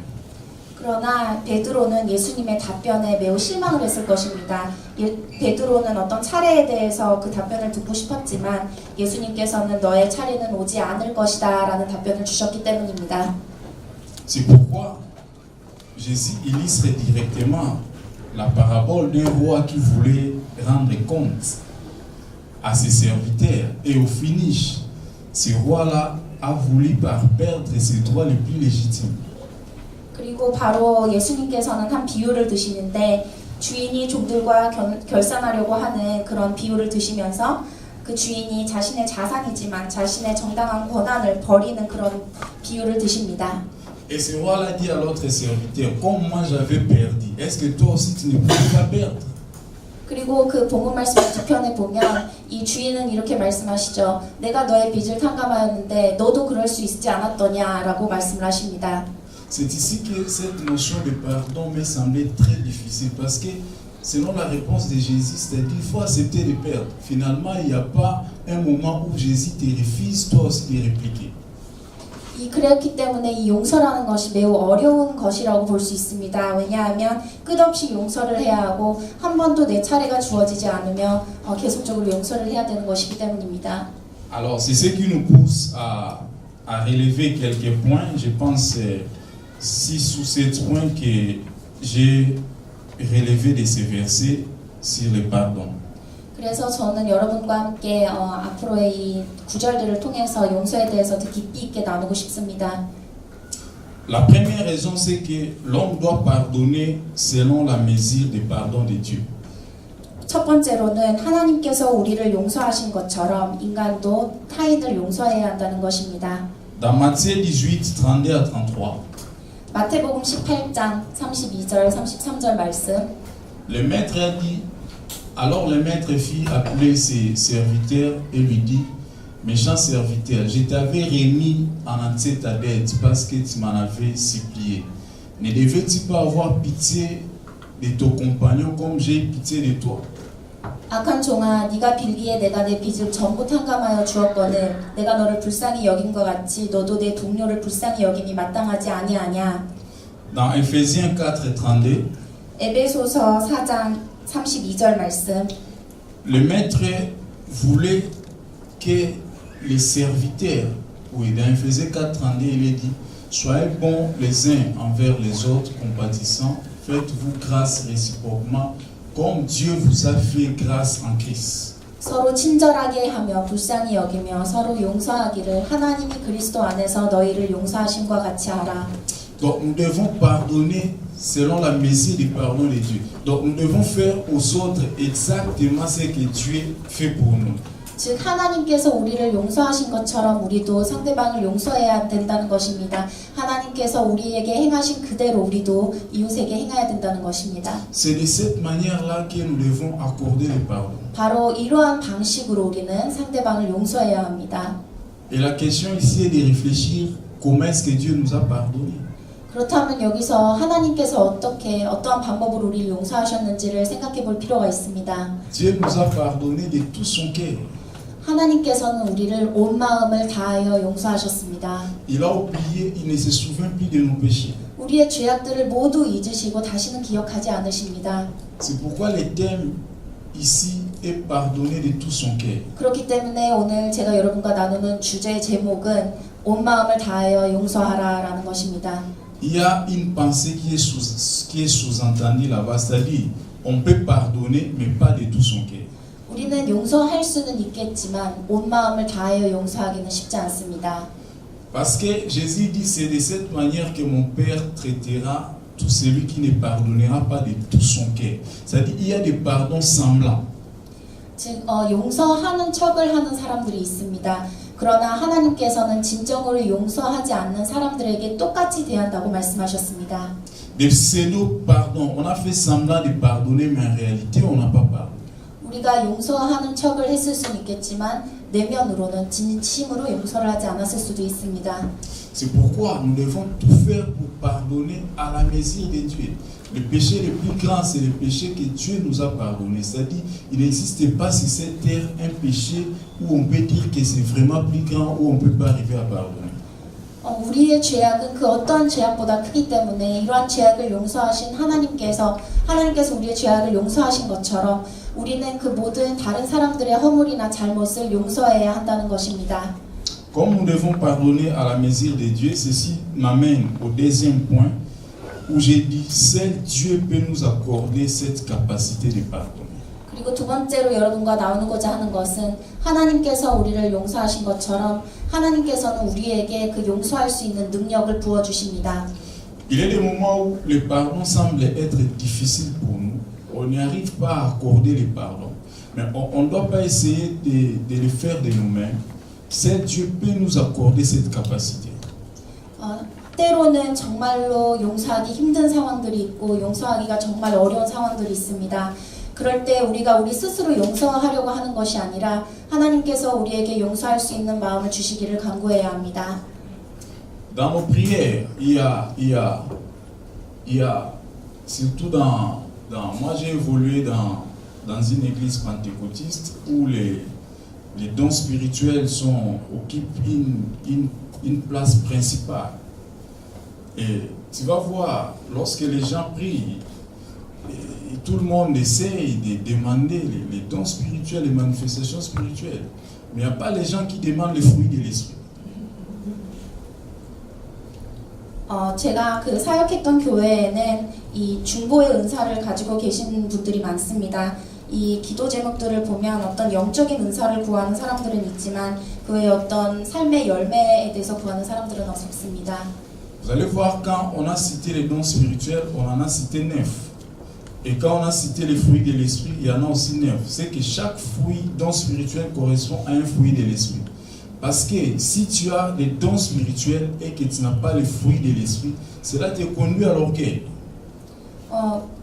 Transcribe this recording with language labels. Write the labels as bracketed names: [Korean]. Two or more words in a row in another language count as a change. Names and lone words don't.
[Korean] 그러나 베드로는 예수님의 답변에 매우 실망을 했을 것입니다. 베드로는 어떤 차례에 대해서 그 답변을 듣고 싶었지만 예수님께서는 너의 차례는 오지 않을 것이다 라는 답변을 주셨기 때문입니다. [French] C'est pourquoi Jésus illustre directement la parabole d'un roi qui voulait rendre compte à ses serviteurs et au finish, ce roi-là a voulu perdre ses droits les plus légitimes. [Korean] 그리고 바로 예수님께서는 한 비유를 드시는데 주인이 종들과 결산하려고 하는 그런 비유를 드시면서 그 주인이 자신의 자산이지만 자신의 정당한 권한을 버리는 그런 비유를 드십니다. [French] Et ce roi-là dit à l'autre serviteur, comme moi j'avais perdu, est-ce que toi aussi tu ne pouvais pas perdre? [Korean] 그리고 그 본문 말씀 뒤편에 보면 이 주인은 이렇게 말씀하시죠. 내가 너의 빚을 탕감하였는데 너도 그럴 수 있지 않았더냐라고 말씀을 하십니다. [French] C'est ici que cette notion de pardon me semblait très difficile parce que selon la réponse de Jésus, c'est-à-dire qu'il faut accepter de perdre. Finalement, il n'y a pas un moment où Jésus te refuse toi aussi de répliquer. [Korean] 그렇기 때문에 이 용서라는 것이 매우 어려운 것이라고 볼 수 있습니다. 왜냐하면 끝없이 용서를 해야 하고 한 번도 내 차례가 주어지지 않으며 계속적으로 용서를 해야 되는 것이기 때문입니다. [French] Alors, c'est ce qui nous pousse à relever quelques points. Je pense 6 ou 7 points que j'ai relevés de ces versets sur le pardon. [Korean] 그래서 저는 여러분과 함께 앞으로의 이 구절들을 통해서 용서에 대해서 더 깊이 있게 나누고 싶습니다. [French] La première raison, c'est que l'homme doit pardonner selon la mesure de pardon de Dieu. [Korean] 첫 번째로는 하나님께서 우리를 용서하신 것처럼 인간도 타인을 용서해야 한다는 것입니다. [French] Dans Matthieu 18, 32 à 33, [Korean] 마태복음 18장 32절 33절 말씀. [French] le maître a dit Alors le maître fit appeler ses serviteurs et lui dit, méchant serviteur, je t'avais remis en entier ta dette parce que tu m'en avais supplié. Ne devais-tu pas avoir pitié de ton compagnon comme j'ai pitié de toi? [Korean] 악한 종아, 네가 빌기에 내가 내 빚을 전부 탕감하여 주었거늘 내가 너를 불쌍히 여긴 것 같이 너도 내 동료를 불쌍히 여김이 마땅하지 아니하냐. [French] Dans Ephésiens 4:32, [Korean] 에베소서 4장 32절 말씀. [French] le maître voulait que les serviteurs, oui, dans Ephésiens 4:32, il est dit, soyez bons les uns envers les autres, compatissants, faites-vous grâce réciproquement, comme Dieu vous a fait grâce en Christ. [Korean] 서로 친절하게 하며 불쌍히 여기며 서로 용서하기를 하나님이 그리스도 안에서 너희를 용서하심과 같이 하라. [French] Donc nous devons pardonner selon la mesure du pardon de Dieu. Donc nous devons faire aux autres exactement ce que Dieu fait pour nous. [Korean] 즉 하나님께서 우리를 용서하신 것처럼 우리도 상대방을 용서해야 된다는 것입니다. 하나님께서 우리에게 행하신 그대로 우리도 이웃에게 행해야 된다는 것입니다. [French] C'est de cette manière-là que nous devons accorder le pardon. [Korean] 바로 이러한 방식으로 우리는 상대방을 용서해야 합니다. [French] Et la question ici est de réfléchir comment est-ce que Dieu nous a pardonné. [Korean] 그렇다면 여기서 하나님께서 어떠한 방법으로 우리를 용서하셨는지를 생각해 볼 필요가 있습니다. [French] Dieu nous a pardonné de tout son cœur. [Korean] 하나님께서는 우리를 온 마음을 다하여 용서하셨습니다. [French] Il a oublié, il ne se souvient plus de nos péchés. [Korean] 우리의 죄악들을 모두 잊으시고 다시는 기억하지 않으십니다. [French] C'est pourquoi le thème ici est pardonné de tout son cœur. [Korean] 그렇기 때문에 오늘 제가 여러분과 나누는 주제의 제목은 온 마음을 다하여 용서하라라는 것입니다. [French] Il y a une pensée qui est sous-entendue là-bas, c'est-à-dire on peut pardonner mais pas de tout son cœur. [Korean] 우리는 용서할 수는 있겠지만 온 마음을 다하여 용서하기는 쉽지 않습니다. [French] Parce que Jésus dit c'est de cette manière que mon Père traitera tout celui qui ne pardonnera pas de tout son cœur. C'est-à-dire il y a des pardons semblants. [Korean] 즉 용서하는 척을 하는 사람들이 있습니다. 그러나 하나님께서는 진정으로 용서하지 않는 사람들에게 똑같이 대한다고 말씀하셨습니다. [French] Des pseudo-pardons. On a fait semblant de pardonner mais en réalité on n'a pas pardonné. [Korean] 우리가 용서하는 척을 했을 수는 있겠지만 내면으로는 진심으로 용서를 하지 않았을 수도 있습니다. [French] C'est pourquoi nous devons tout faire pour pardonner à la mesure de Dieu. Le péché le plus grand, c'est le péché que Dieu nous a pardonné. C'est-à-dire, il n'existe pas sur cette terre un péché où on peut dire que c'est vraiment plus grand, où on ne peut pas arriver à pardonner. [Korean] 우리의 죄악은 그 어떠한 죄악보다 크기 때문에 이러한 죄악을 용서하신 하나님께서 우리의 죄악을 용서하신 것처럼 우리는 그 모든 다른 사람들의 허물이나 잘못을 용서해야 한다는 것입니다. [French] Comme nous devons pardonner à la mesure de Dieu, ceci m'amène au deuxième point où j'ai dit, seul Dieu peut nous accorder cette capacité de pardonner. [Korean] 그리고 두 번째로 여러분과 나누고자 하는 것은 하나님께서 우리를 용서하신 것처럼 하나님께서는 우리에게 그 용서할 수 있는 능력을 부어주십니다. [French] Il y a des moments où le pardon semble être difficile pour nous. On n'y arrive pas à accorder le pardon. Mais on ne doit pas essayer de le faire de nous-mêmes. Seul Dieu peut nous accorder cette capacité. [Korean] 때로는 정말로 용서하기 힘든 상황들이 있고 용서하기가 정말 어려운 상황들이 있습니다. 그럴 때 우리가 우리 스스로 용서하려고 하는 것이 아니라 하나님께서 우리에게 용서할 수 있는 마음을 주시기를 간구해야 합니다. [French] Dans nos prières, il y a surtout moi j'ai évolué dans une église pentecôtiste où les dons spirituels occupent une place principale. Et tu vas voir, lorsque les gens prient, et tout le monde essaye de demander les dons spirituels, les manifestations spirituelles. Mais il n'y a pas les gens qui demandent les fruits de l'esprit. [Korean] 제가 그 사역했던 교회에는 이 중보의 은사를 가지고 계신 분들이 많습니다. 이 기도 제목들을 보면 어떤 영적인 은사를 구하는 사람들은 있지만 그 외에 어떤 삶의 열매에 대해서 구하는 사람들은 없습니다. [French] Vous allez voir, quand on a cité les dons spirituels, on en a cité 9. Et quand on a cité les fruits de l'esprit, il y en a aussi 9. C'est que chaque fruit, don spirituel, correspond à un fruit de l'esprit. Parce que si tu as les dons spirituels et que tu n'as pas les fruits de l'esprit, cela te conduit à l'orgueil.